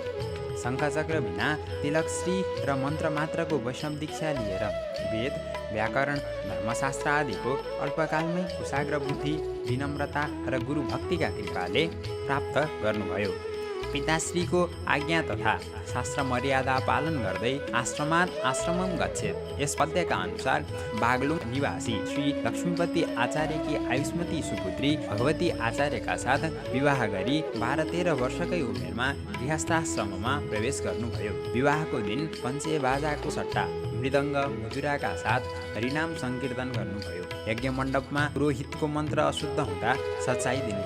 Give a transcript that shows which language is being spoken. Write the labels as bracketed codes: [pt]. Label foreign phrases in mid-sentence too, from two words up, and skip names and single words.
[ne] शङ्खचक्र बिना तिलकश्री र मन्त्र मात्रको वैष्णव दीक्षा लिएर वेद व्याकरण धर्मशास्त्र आदिको अल्पकालमै कुशाग्र बुद्धि विनम्रता र गुरुभक्तिका कृपाले प्राप्त गर्नुभयो। पिताश्रीको आज्ञा तथा शास्त्र मर्यादा पालन गर्दै [sa] आश्रमात् आश्रमम गच्छेत् [ne] यस पद्यका अनुसार बागलुङ निवासी श्री लक्ष्मीपति आचार्यकी आयुष्मती सुपुत्री भगवती आचार्यका साथ विवाह गरी 12-13 वर्षकै उमेरमा गृहस्थाश्रममा प्रवेश गर्नुभयो। विवाहको दिन पञ्चे बाजाको सट्टा मृदङ्ग मजुराका साथ हरिनाम सङ्कीर्तन गर्नुभयो। यज्ञ मण्डपमा पुरोहितको मन्त्र अशुद्ध हुँदा सच्चाइ दिनुहुन्थ्यो।